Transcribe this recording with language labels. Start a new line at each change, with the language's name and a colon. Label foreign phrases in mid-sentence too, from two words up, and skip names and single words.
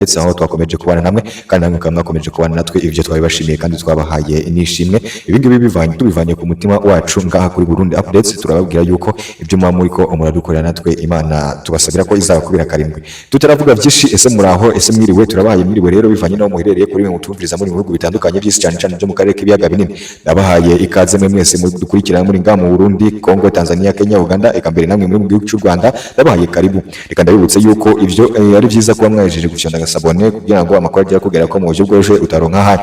Rundi: ndetse aho twakomeje kubana namwe kandi namwe mukaba mwakomeje kubana natwe ibyo twabibashimiye kandi twabahaye nishimwe ibingibi tubivanye ku mutima wacu ngaha kuri Burundi Updates. Turababwira yuko ibyo muba muri ko muradukorera natwe Imana tubasabira ko izabakubira karindwi. Tutaravuga byinshi, ese muraho, ese mwiriwe? Turabahaye mwiriwe rero bivanye n'aho muherereye kuri mwe mutumviriza muri bihugu bitandukanye by'isi cyane cyane byo mu karere k'ibiyaga binini. Nabahaye ikaze mwe mwese dukurikirana muri ngaha mu Burundi, Kongo, Tanzania, Kenya, Uganda, eka mbere namwe muri mu gihugu cy'u Rwanda. Nabahaye karibu. Reka ndabibutse yuko ivyo ari byiza kuba mwajeje gufyonda agasabone kugira ngo amakuru agera kugera ko mu buryo bworoshye utaronka hari.